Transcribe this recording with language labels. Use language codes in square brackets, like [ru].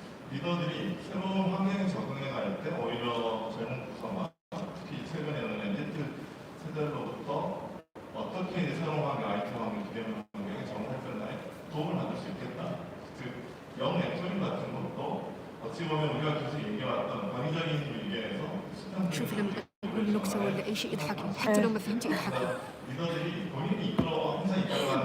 [ko] 리더들이 새로운 환경에 적응해 갈 때 오히려 젊은 부서와 특히 최근에 오는 Z 세대로부터 어떻게 이제 새로운 환경, IT 환경, 비대면 환경에 적응할 건가에 도움을 받을 수 있겠다. 즉, 영 멘토링 같은 것도 어찌 보면 우리가 계속 얘기해왔던 광의적인 위기에서 [ar] شوف لما اقول نكته ولا اي شيء اضحكي حتى لو ما فهمتي اضحكي. [ko] 리더들이 본인이 이끌어 항상 이끌어가는